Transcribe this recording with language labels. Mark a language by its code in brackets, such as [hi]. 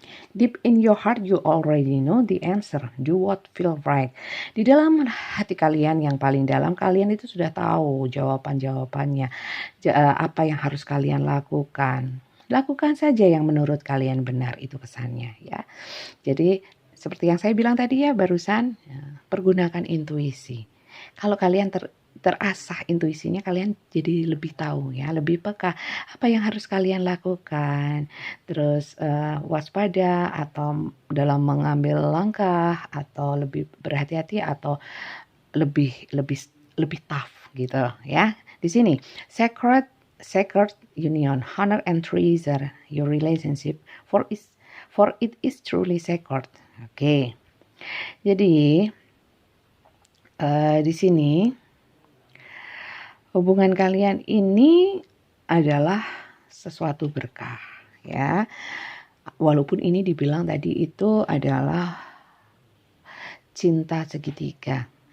[en] Deep in your heart you already know the answer. Do what feel right. [id] Di dalam hati kalian yang paling dalam, kalian itu sudah tahu jawaban-jawabannya. Apa yang harus kalian lakukan. Lakukan saja yang menurut kalian benar, itu pesannya ya. Jadi seperti yang saya bilang tadi ya barusan, pergunakan intuisi. Kalau kalian terasah intuisinya, kalian jadi lebih tahu ya, lebih peka apa yang harus kalian lakukan. Terus waspada atau dalam mengambil langkah, atau lebih berhati-hati, atau lebih tough gitu ya. Di sini [en] sacred union, honor and treasure your relationship for it is truly sacred. [id] Oke. Jadi di sini hubungan kalian ini adalah sesuatu berkah ya. Walaupun ini dibilang tadi itu adalah cinta segitiga.